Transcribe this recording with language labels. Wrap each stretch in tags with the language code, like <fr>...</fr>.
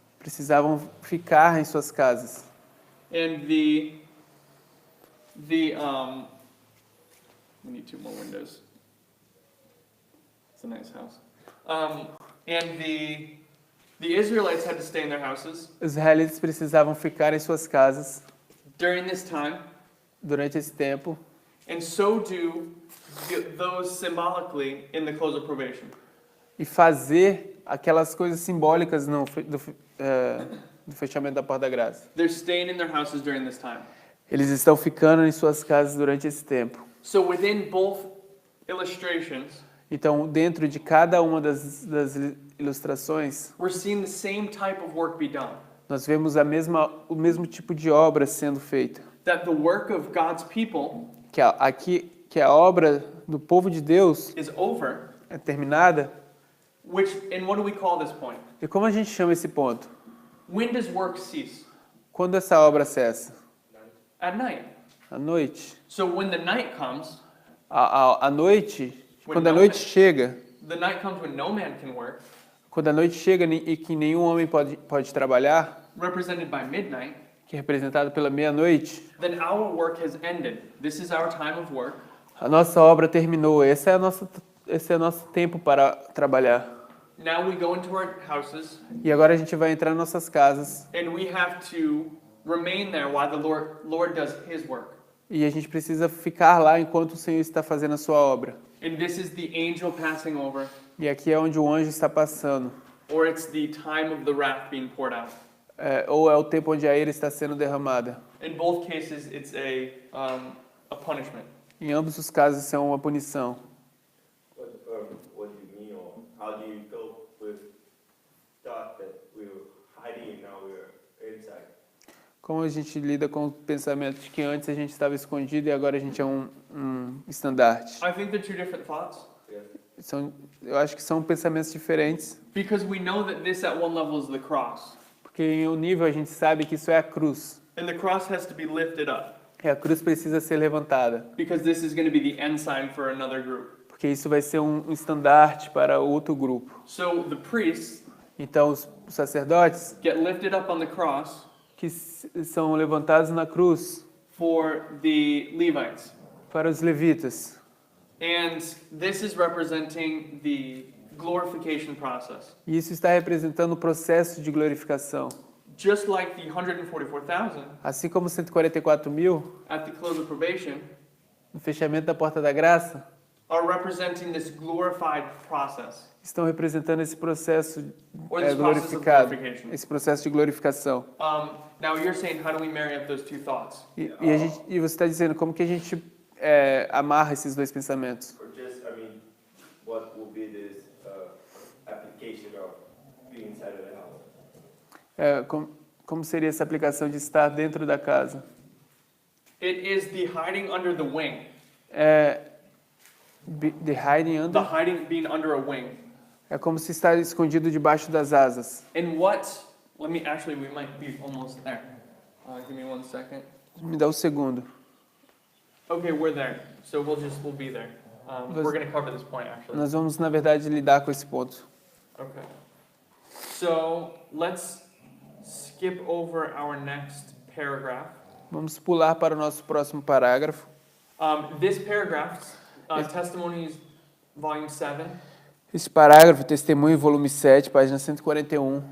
<pt>precisavam ficar em suas casas.</pt> <en>And we need 2 more windows. It's a nice house. And the Israelites had to stay in their houses</en> <pt>Os israelitas precisavam ficar em suas casas</pt> <en>during this time,</en> <pt>durante esse tempo,</pt> <en>and so do those symbolically in the close of probation.</en> <pt>e fazer aquelas coisas simbólicas do fechamento da porta da graça.</pt> <en>They're staying in their houses during this time.</en> <pt>Eles estão ficando em suas casas durante esse tempo.</pt> <en>So within both illustrations,</en> <pt>Então, dentro de cada uma das ilustrações,</pt> <en>we're seeing the same type of work be done.</en> <pt>nós vemos o mesmo tipo de obra sendo feita.</pt> <en>That the work of God's people</en> <pt>Que a obra do povo de Deus</pt> <en>is over.</en> <pt>é terminada.</pt> <en>And what do we call this point?</en> <pt>E como a gente chama esse ponto?</pt> <en>When does work cease?</en> <pt>Quando essa obra cessa?</pt> <en>At night.</en> <pt>À noite.</pt> <en>So when the night comes,</en> <pt>À noite, quando a noite chega,</pt> <en>the night comes when no man can work,</en> <pt>quando a noite chega e que nenhum homem pode trabalhar,</pt> <en>represented by midnight,</en> <pt>que é representado pela meia-noite,</pt> <en>then our work has ended. This is our time of work.</en> <pt>a nossa obra terminou. Esse é o nosso tempo para trabalhar.</pt> <en>Now we go into our houses,</en> <pt>E agora a gente vai entrar em nossas casas</pt> <en>and we have to remain there while the Lord does His work.</en> <pt>e a gente precisa ficar lá enquanto o Senhor está fazendo a sua obra.</pt> <en>And this is the angel passing over,</en> <pt>E aqui é onde o anjo está passando.</pt> <en>or it's the time of the wrath being poured out.</en> <pt>Ou é o tempo onde a ira está sendo derramada.</pt> <en>In both cases, it's a punishment.</en> <pt>Em ambos os casos, isso é uma punição.</pt> <en>What do you mean, or how do you cope with thought that we were hiding and now we're inside?</en> <pt>Como a gente lida com o pensamento de que antes a gente estava escondido e agora a gente é um estandarte?</pt> <en>I think they're 2 different thoughts.</en> <pt>Eu acho que são pensamentos diferentes,</pt> <en>Because we know that this at one level is the cross.</en> <pt>porque em um nível a gente sabe que isso é a cruz.</pt> <en>And the cross has to be lifted up.</en> <pt>E a cruz precisa ser levantada,</pt> <en>Because this is going to be the ensign for another group.</en> <pt>porque isso vai ser um estandarte para outro grupo.</pt> <en>So the priests</en> <pt>Então os sacerdotes</pt> <en>get lifted up on the cross</en> <pt>que são levantados na cruz</pt> <en>for the Levites.</en> <pt>para os levitas.</pt> <en>And this is representing the glorification process.</en> <pt>E isso está representando o processo de glorificação.</pt> <en>Just like the 144,000</en> <pt>Assim como 144.000,</pt> <en>at the close of probation</en> <pt>no fechamento da porta da graça,</pt> <en>are representing this glorified process.</en> <pt>estão representando esse processo</pt> <en>Or this process of</en> <pt>glorificado,</pt> <en>glorification.</en> <pt>esse processo de glorificação.</pt> <en>Now you're saying, how do we marry up those 2 thoughts?</en> <pt>E você está dizendo como que a gente amarra esses dois pensamentos?</pt> <en>Or just, what will be this application of being inside of the house?</en> <pt>Como seria essa aplicação de estar dentro da casa?</pt> <en>It is the hiding under the wing. The hiding under, The hiding being under a wing.</en> <pt>é como se estar escondido debaixo das asas.</pt> <en>We might be almost there. Give me 1 second.</en> <pt>Me dá um segundo.</pt> <en>Okay, we're there. So we'll be there. We're going to cover this point actually.</en> <pt>Nós vamos, na verdade, lidar com esse ponto.</pt> <en>Okay. So let's skip over our next paragraph.</en> <pt>Vamos pular para o nosso próximo parágrafo.</pt> <en>This paragraph Testimonies, Volume 7.</en> <pt>Esse parágrafo, Testemunho, volume 7, página 141,</pt>